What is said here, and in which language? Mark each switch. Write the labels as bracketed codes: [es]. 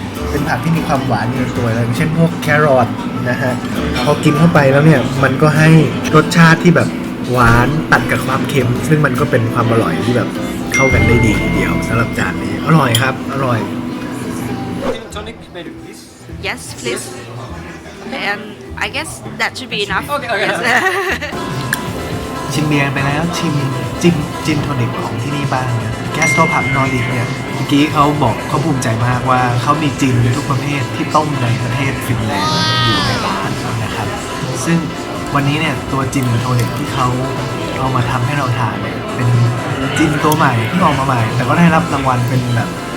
[th] เป็นผักที่มีความหวานอยู่ในตัวเลยเช่นพวกแครอทนะฮะพอกินเข้าไปแล้วเนี่ยมันก็ให้รสชาติที่แบบหวานตัดกับความเค็มซึ่งมันก็เป็นความอร่อยที่แบบเข้ากันได้ดีทีเดียวสำหรับจานนี้อร่อยครับอร่อย [en] Gin tonic, maybe please. Yes please and I guess that should be enough Okay, okay. Yes. [th] ชิมเบียร์ไปแล้วชิมจินโทนิกของที่นี่บ้างเนี่ยแกสโตผับนอร์ดิกเนี่ยเมื่อกี้เขาบอกเขาภูมิใจมากว่าเขามีจินทุกประเภทที่ต้มในประเทศฟินแลนด์อยู่ในร้านนะครับซึ่งวันนี้เนี่ยตัวจินโทนิกที่เขาเอามาทำให้เราทานเนี่ยเป็นจินตัวใหม่ที่ออกมาใหม่แต่ก็ได้รับรางวัลเป็นแบบ